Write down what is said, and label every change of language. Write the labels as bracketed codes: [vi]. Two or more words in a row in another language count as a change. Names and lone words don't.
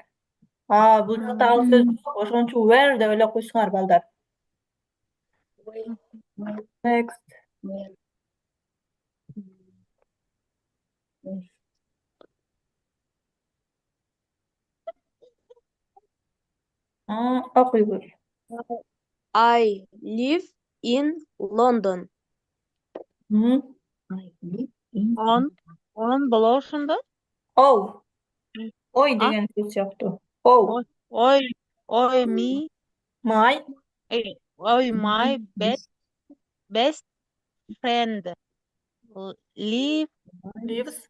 [ky] Бул жакта ал сөз жок, ошон үчүн where деп эле окуйсуңар, балдар. Next. Окуйбуз. [en] I live in London. [ky] On боло ошондо. Оу. Ой деген сөз сыяктуу. Оу. Ой, [en] me. My. Ой, my best friend Lives.